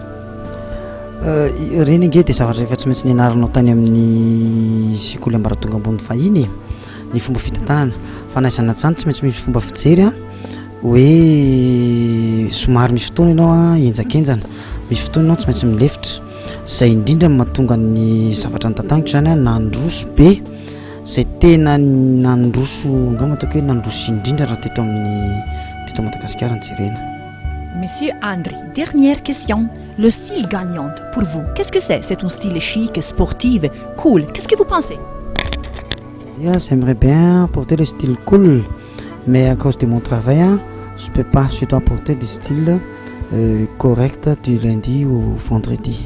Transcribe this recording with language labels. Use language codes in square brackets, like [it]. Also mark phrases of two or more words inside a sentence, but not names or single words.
[mg] Reny ange dia zavatra efa tsy maintsy nianaranao tany amin'ny sekoly ambaratonga ambony fahiny ny fomba fitantanana fa naizana tsany tsy maintsy misy fomba fijery a hoe somary misy fotoana ianao a enjakenjana misy fotoana ianao tsy maintsy milefitra zay indrindra mahatonga ny zavatra nytantaniko zany a nandroso be zay tena nandroso angamba ataoko hoe nandroso indrindra raha teto Madagasikara ny jerena. [fr] Monsieur Andry, dernière question. Le style gagnante, pour vous, qu'est-ce que c'est? C'est un style chic, sportif, cool. Qu'est-ce que vous pensez? J'aimerais bien porter le style cool, mais à cause de mon travail, je peux pas. Je dois porter des styles corrects du lundi au vendredi.